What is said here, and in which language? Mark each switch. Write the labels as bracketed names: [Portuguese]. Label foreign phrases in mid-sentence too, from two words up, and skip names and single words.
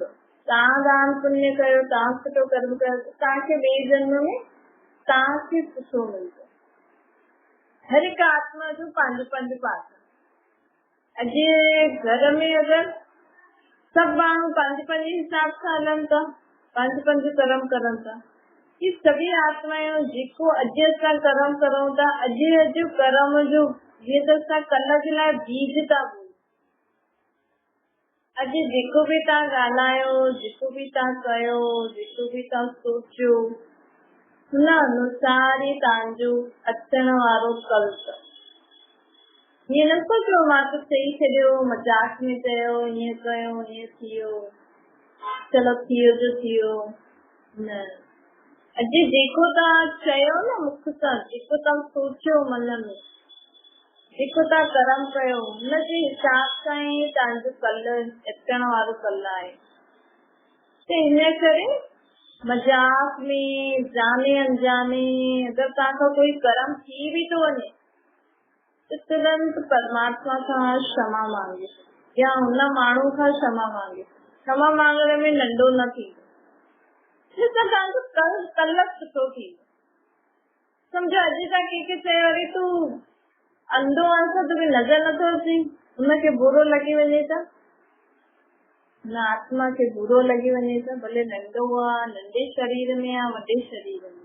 [Sindhi] तव्हां दान पुण्य कयो, तव्हां सुठो कर्म कयो, तव्हांखे ॿिए जन्म में तव्हांखे सुठो मिलंदो। हर हिकु आत्मा जो पंहिंजो पंहिंजो पाठ। अॼु घर में अगरि सभु माण्हू पंहिंजे पंहिंजे हिसाब सां हलनि था, पंहिंजो पंहिंजो कर्म करनि था, [Hindi] ये सभी आत्माएं [Sindhi] जेको अॼु असां कर्म करूं था, अॼु कर्म जो जीअं त असां कल्ह जे लाइ बीज था बोल। अॼु जेको बि तव्हां ॻाल्हायो, जेको बि तव्हां कयो, जेको बि तव्हां सोचियो, हुन अनुसार ई तव्हांजो अचण वारो कल अथव। हीअं न सोचो मां त चई छॾियो, मज़ाक में चयो, ईअं कयो, ईअं थी वियो, चलो थी वियो जो थी वियो, न। अॼु जेको तव्हां चयो न मुख सां, जेको तव्हां सोचियो मन में, जेको तव्हां कर्म कयो, हुनजे हिसाब सां ई तव्हांजो कल अचण वारो कल आहे। त हिन करे मज़ाक में, जाने अनजाने अगरि तव्हांखां कोई कर्म थी बि थो वञे, त तुरंत परमात्मा खां क्षमा मांगे या हुन माण्हू खां क्षमा मांगे। क्षमा मांगण में नंढो न थींदो, तव्हांजो कल सुठो थींदो। सम्झो अॼु तव्हां कंहिंखे चयो अरे तूं अंधो आहे, तोखे नज़र नथो अचे, हुनखे बुरो लॻी वञे त, हुन आत्मा खे बुरो लॻी वञे त, भले नंढो आहे, नंढे शरीर में आहे, वॾे शरीर में।